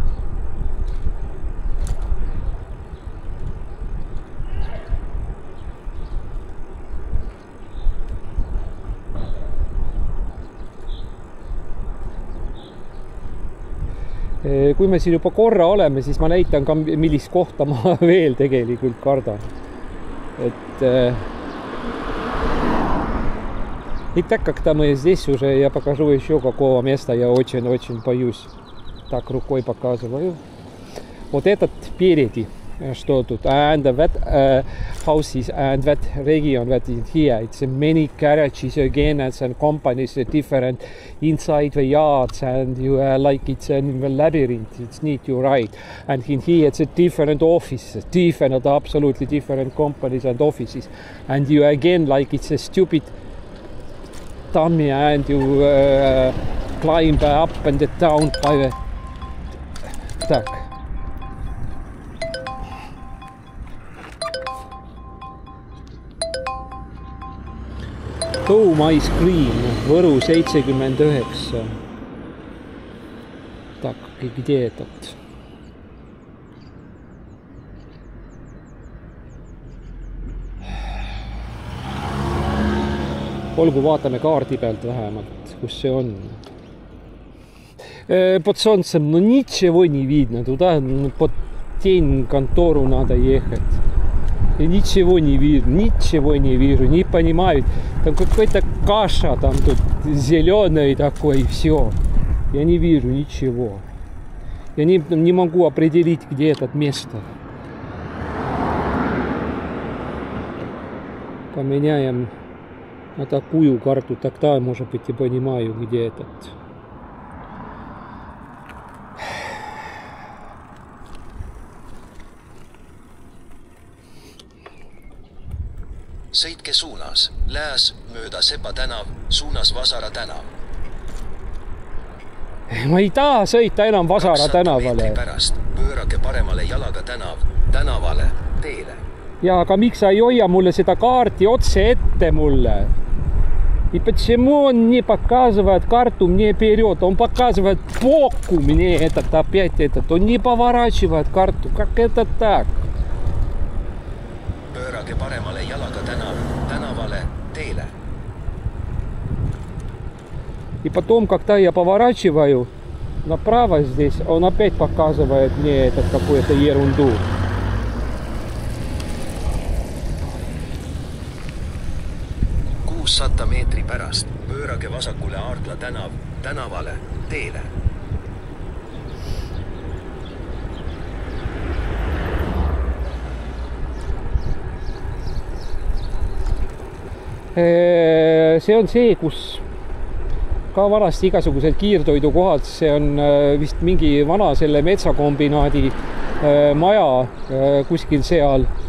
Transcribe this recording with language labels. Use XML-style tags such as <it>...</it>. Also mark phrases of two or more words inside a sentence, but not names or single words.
<et>Kui me siin juba korra oleme, siis ma näitan ka, millist kohta ma veel tegelikult kardan.</et> <ru>Итак, когда мы здесь уже, я покажу еще какого места я очень-очень боюсь. Так, рукой показываю. Вот этот впереди, что тут.</ru> <en>And that houses and that region that is here. It's many garages again and companies different inside the yards and you like it's in the labyrinth. It's need to ride. And in here it's a different offices, different, absolutely different companies and offices. And you again like it's a stupid dummy and you climb up and down by the...</en> <ru>Так. Home Ice Cream, Võru 79. Так, где этот?</ru> <et>Olgu, vaatame kaardi pealt vähemalt, kus see on.</et> <ru>Под солнцем, но ничего не видно. Туда под тень контору надо ехать. И ничего не вижу, ничего не вижу, не понимаю. Там какой-то каша, там тут зеленый такой, и все. Я не вижу ничего. Я не могу определить, где это место. Поменяем на такую карту, тогда, может быть, и понимаю, где этот.</ru> <et>Sõitke suunas, lääs mööda Sepa tänav, suunas Vasara tänav. Ma ei taha sõita enam Vasara tänavale. Pärast pöörake paremale jalaga tänavale, teele. Ja, aga miks sa ei hoia mulle seda kaarti otse ette mulle?</et> <ru>И почему он не показывает карту мне вперед? Он показывает боку мне этот, опять этот. Он не поворачивает карту. Как это так?</ru> <et>Pöörake paremale jalaga tänavale, teele.</et> <ru>И потом, когда я поворачиваю направо здесь, он опять показывает мне этот какую-то ерунду.</ru> <et>Kuussada meetri pärast pöörake vasakule Aardla tänavale, teele. See on see, kus ka vanasti igasugused kiirtoidukohad, see on vist mingi vana selle metsakombinaadi maja kuskil seal,</et>